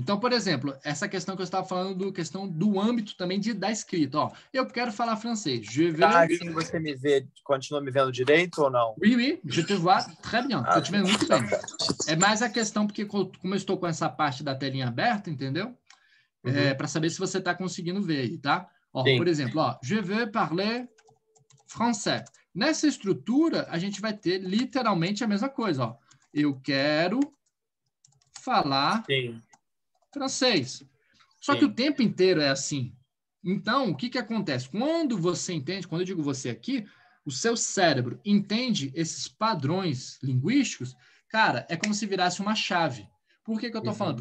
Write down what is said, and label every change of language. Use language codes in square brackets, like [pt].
[pt] Então, por exemplo, essa questão que eu estava falando, questão do âmbito também da escrita. Eu quero falar francês. Assim você me vê, continua me vendo direito ou não? [fr] Oui, je te vois très bien. [pt] Estou te vendo muito bem. É mais a questão, porque como eu estou com essa parte da telinha aberta, entendeu? Para saber se você está conseguindo ver aí, tá? Por exemplo, [fr] je veux parler français. [pt] Nessa estrutura, a gente vai ter literalmente a mesma coisa. Eu quero falar francês. Só que o tempo inteiro é assim. Então, o que acontece? Quando você entende, quando eu digo você aqui, o seu cérebro entende esses padrões linguísticos, cara, é como se virasse uma chave. Por que eu estou falando?